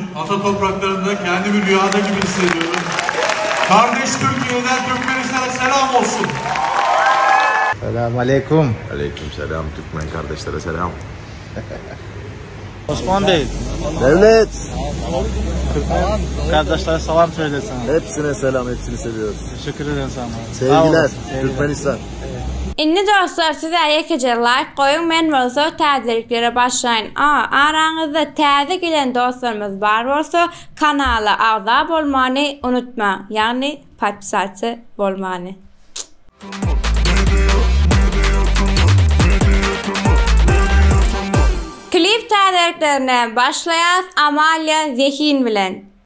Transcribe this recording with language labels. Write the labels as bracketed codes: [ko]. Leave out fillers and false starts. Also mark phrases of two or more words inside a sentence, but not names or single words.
[tr] Ata topraklarında kendimi rüyada gibi hissediyorum. Kardeş Türkiye'den Türkmenistan'a selam olsun. Selamun aleyküm. Aleyküm selam. Türkmen kardeşlere selam. Osman Bey. Devlet. Türkmen kardeşlere selam söylesin. Hepsine selam, hepsini seviyoruz. Teşekkür ederim sana. Sevgiler, Türkmenistan. [tk] Inni dostlar, size yekece like koyun, men bolsa täzeliklere başlayın. Aranızda täze gelen dostlarımız bar bolsa kanala agza bolmany unutma. Yani podpisatçı bolmany. Klip täzeliklerine başlaýas Amalia Zehin bilen.